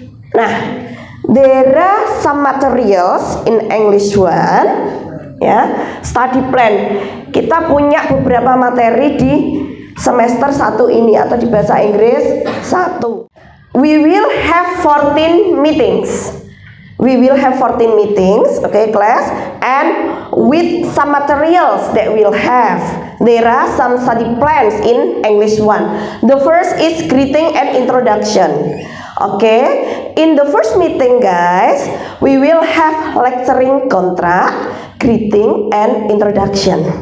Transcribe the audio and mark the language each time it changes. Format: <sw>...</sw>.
<en>Nah, there are some materials in English 1 ya, study plan.</en> <id>Kita punya beberapa materi di semester 1 ini atau di bahasa Inggris 1.</id> <en>We will have 14 meetings. We will have 14 meetings, okay class, and with some materials that we'll have. There are some study plans in English 1. The first is greeting and introduction. Okay, in the first meeting guys, we will have lecturing contract, greeting and introduction.</en>